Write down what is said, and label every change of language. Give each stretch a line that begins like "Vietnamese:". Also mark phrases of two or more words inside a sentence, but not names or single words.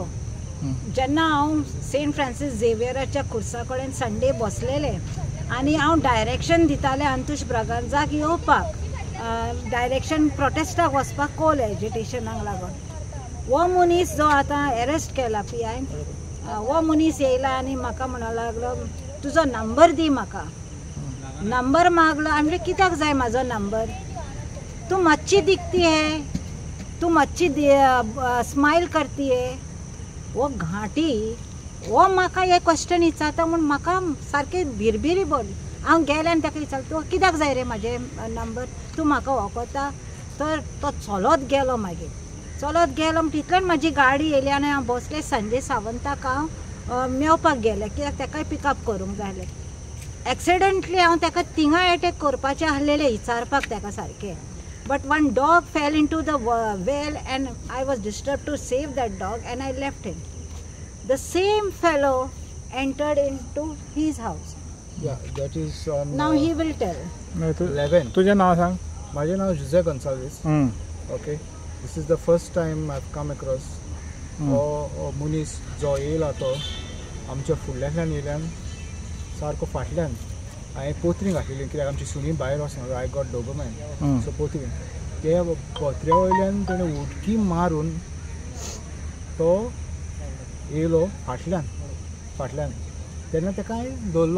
Konkani: जेन्ना हांव सेंट फ्रांसीस झेवियराच्या खुर्सा कडेन संडे बसलेले आनी हांव डायरेक्शन दितालें अंतुश ब्रगांजाक येवपाक, डायरेक्शन प्रोटेस्टाक वचपाक कोल एजिटेशनाक लागून. हो मनीस जो आतां अरेस्ट केला PI, हो मनीस येयला आनी म्हाका म्हणूंक लागलो तुजो नंबर दी म्हाका. नंबर मागलो. हांवें म्हणलें कित्याक जाय म्हाजो नंबर?
Hindi: तू मच्छी दिखती है, तू मच्छी स्माइल करती है.
Konkani: वो घाटी वो म्हाका हे क्वेश्चन विचारता म्हूण म्हाका सारकें भिरभिरी बोली. हांव गेलें आनी ताका विचारलें तूं कित्याक जाय रे म्हाजे नंबर, तूं म्हाका वळखता? तर तो चलत गेलो. मागीर चलत गेलो तितल्यान म्हाजी गाडी येयली आनी हांव बसलें संजय सावंताक हांव मेवपाक गेलें कित्याक ताकाय पिकअप करूंक जाय आसलें. एक्सिडेंटली हांव ताका थिंगा अटॅक करपाचें आसलेलें विचारपाक ताका सारकें.
English: But one dog fell into the well and I was disturbed to save that dog and I left him. The same fellow entered into his house. Yeah, that is on. Now he will tell. 11.
Marathi: तुझे नाव सांग. माझे नाव जुझे गोन्साल्वीस.
English: Okay. This is the first time I've come across.
Konkani: मुनीस जो येयला तो आमच्या फुडल्यान येयल्यान सारको फाटल्यान हांवें पोत्री घातलेली कित्याक आमची सुणी भायर वचना.
English: I got Doberman so
Konkani: पोत्री ते पोत्र्या वयल्यान तेणें उडकी मारून तो येयलो फाटल्यान तेन्ना ताका हांवें धरलो.